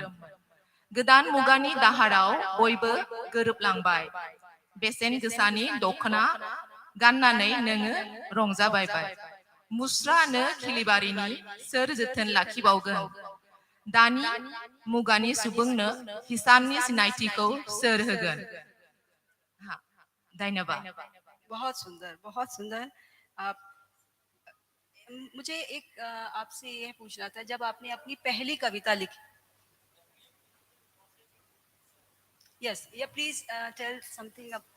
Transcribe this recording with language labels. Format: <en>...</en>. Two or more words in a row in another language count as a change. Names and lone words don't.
<brx>गोदान मुगानि दाहाराव बयबो गोरोबलांबाय। बेसेन गोसानि दखना गाननानै नोङो रंजाबायबाय। मुस्रानो खिलिबारिनि सोर जोथोन लाखिबावगोन। दानि मुगानि सुबुंनो हिसाननि सिनायथिखौ सोर होगोन।</brx> <hi>हाँ, धन्यवाद। बहुत सुंदर, बहुत सुंदर। आप मुझे एक आपसे यह पूछना था, जब आपने अपनी पहली कविता लिखी,</hi> <en>yes ya please tell something.</en>